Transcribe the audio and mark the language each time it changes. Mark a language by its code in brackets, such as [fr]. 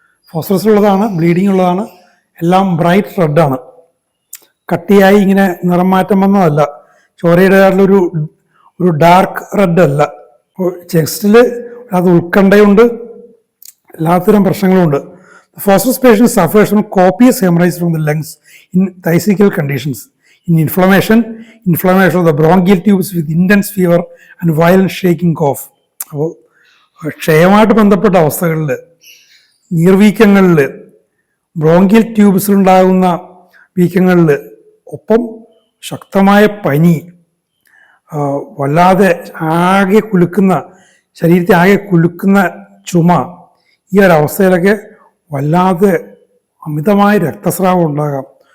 [ml] Phosphorus ഉള്ളതാണ്, bleeding ഉള്ളതാണ്, എല്ലാം ബ്രൈറ്റ് റെഡാണ്. കട്ടിയായി ഇങ്ങനെ നിറം മാറ്റം വന്നതല്ല, ചോരയുടേതായിട്ടുള്ളൊരു ഡാർക്ക് റെഡ് അല്ല. ചെസ്റ്റിൽ അത് ഉത്കണ്ഠയുണ്ട്, എല്ലാത്തരം പ്രശ്നങ്ങളുമുണ്ട്. [en] Phosphorus patient suffers from copious hemorrhage from the lungs in thysical conditions. In inflammation of the bronchial tubes with intense fever and violent shaking cough. [ml] അപ്പോൾ ക്ഷയമായിട്ട് ബന്ധപ്പെട്ട അവസ്ഥകളിൽ, നീർവീക്കങ്ങളിൽ, ബ്രോങ്കിയൽ ട്യൂബ്സിലുണ്ടാകുന്ന വീക്കങ്ങളിൽ, ഒപ്പം ശക്തമായ പനി, വല്ലാതെ ആകെ കുലുക്കുന്ന, ശരീരത്തെ ആകെ കുലുക്കുന്ന ചുമ, ഈ ഒരവസ്ഥയിലൊക്കെ വല്ലാതെ അമിതമായ രക്തസ്രാവം ഉണ്ടാകാം.